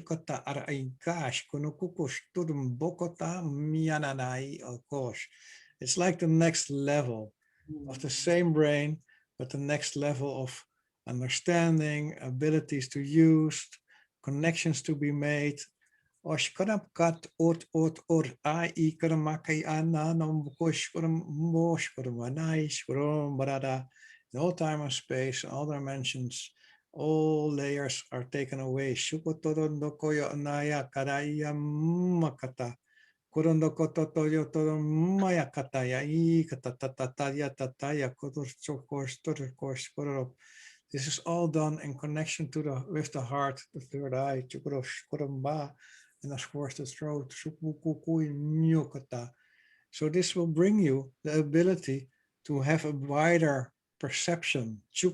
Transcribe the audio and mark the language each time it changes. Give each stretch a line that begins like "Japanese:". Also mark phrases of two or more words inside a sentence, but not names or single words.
English: It's like the next level of the same brain, but the next level of understanding, abilities to use, connections to be made. And all time and space, all dimensions, all layers are taken away. Shukotorondo koyo anaya karaya makata. Korondo kototoyo toro maya kataya I katatataya tataya kotor. This is all done in connection to the with the heart, the third eye, chukoromba, and of course the throat. So this will bring you the ability to have a wider perception.